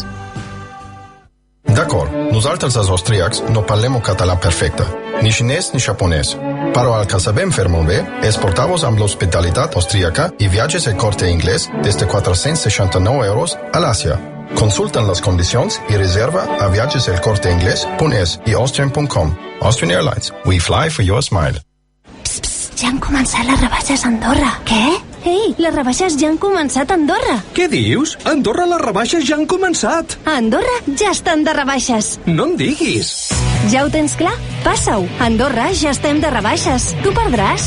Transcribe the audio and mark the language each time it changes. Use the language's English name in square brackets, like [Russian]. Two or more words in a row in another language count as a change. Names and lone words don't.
[Catalan] D'acord, nosaltres els austríacs no parlem un català perfecte, ni xinès ni japonès. Però el que sabem fer molt bé és portar-vos amb l'hospitalitat austríaca i viatges El Corte Inglés des de 469 euros a l'Àsia. Consulten les condicions i reserva a viatgeselcorteinglés.es i austrian.com. [English] Austrian Airlines. We fly for your smile. Psst, psst, [Catalan] ja han començat les rebaixes a Andorra. Què? Ei, les rebaixes ja han començat a Andorra. Què dius? A Andorra les rebaixes ja han començat. A Andorra ja estan de rebaixes. No em diguis. Ja ho tens clar? Passa-ho. A Andorra ja estem de rebaixes. Tu perdràs.